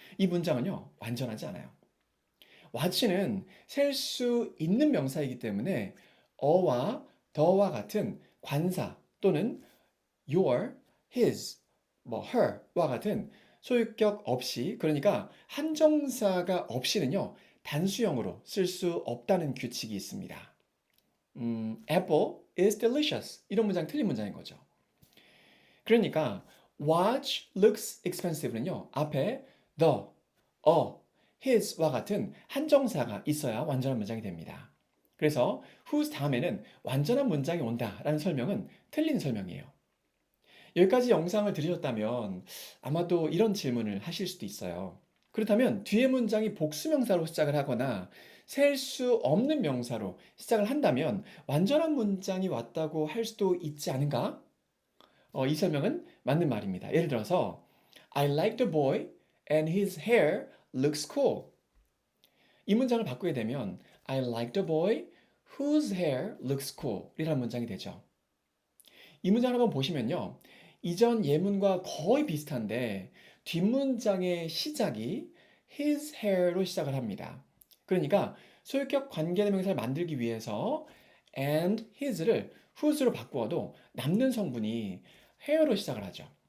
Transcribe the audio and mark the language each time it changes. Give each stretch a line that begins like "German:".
Korean: 이 문장은요, 완전하지 않아요. watch는 셀 수 있는 명사이기 때문에 어와 더와 같은 관사 또는 your, his, her와 같은 소유격 없이 그러니까 한정사가 없이는요 단수형으로 쓸 수 없다는 규칙이 있습니다. apple
English: is delicious.
Korean: 이런 문장 틀린 문장인 거죠. 그러니까
English: watch looks expensive는요.
Korean: 앞에 the, his와 같은 한정사가 있어야 완전한 문장이 됩니다. 그래서 whose 다음에는 완전한 문장이 온다라는 설명은 틀린 설명이에요. 여기까지 영상을 들으셨다면 아마도 이런 질문을 하실 수도 있어요. 그렇다면 뒤에 문장이 복수명사로 시작을 하거나 셀 수 없는 명사로 시작을 한다면 완전한 문장이 왔다고 할 수도 있지 않은가? 이 설명은 맞는 말입니다. 예를 들어서
English: I like the boy and his hair looks cool.
Korean: 이 문장을 바꾸게 되면
English: I like the boy whose hair looks cool
Korean: 이라는 문장이 되죠. 이 문장을 한번 보시면요. 이전 예문과 거의 비슷한데 뒷문장의 시작이 his hair로 시작을 합니다. 그러니까 소유격 관계대명사를 만들기 위해서 and his를 whose로 바꾸어도 남는 성분이 hair로 시작을 하죠.